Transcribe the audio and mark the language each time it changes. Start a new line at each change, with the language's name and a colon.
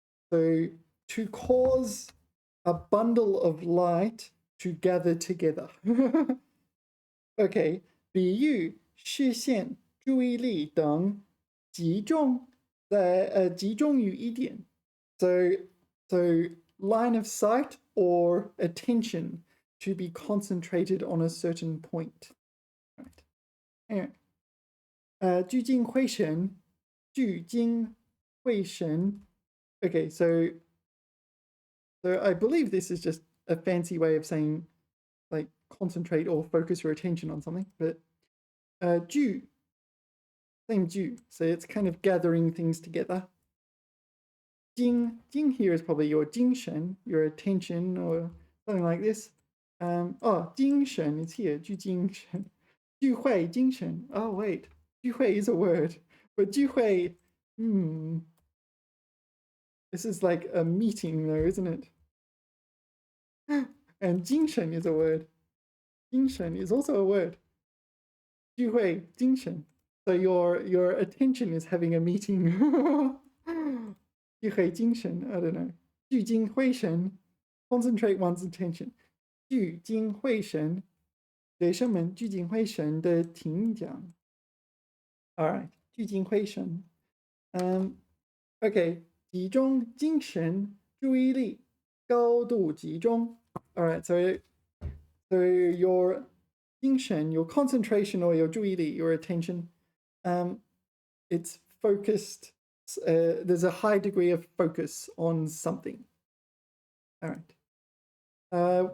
English: So to cause a bundle of light to gather together.
Chinese: Okay, 比喻视线、注意力等集中于一点.
English: So line of sight or attention to be concentrated on a certain point. Right. Anyway. 聚精会神. Okay, so I believe this is just a fancy way of saying like concentrate or focus your attention on something, but 聚, same 聚, so it's kind of gathering things together. 精 here is probably your 精神, your attention or something like this. 精神 is here, 聚精神.
Chinese: 聚会精神.
English: Oh wait. 聚会 is a word, but 聚会, this is like a meeting though, isn't it? And 精神 is a word. 精神 is also a word.
Chinese: 聚会精神.
English: So your attention is having a meeting. 聚会精神, I don't know. 聚精会神, concentrate one's attention.
Chinese: 聚精会神, 学生们聚精会神地听讲.
English: All right, 聚精会神.
Chinese: Okay, 集中精神注意力高度集中.
English: All right, so your 精神, your concentration or your 注意力, your attention, it's focused. There's a high degree of focus on something. All right.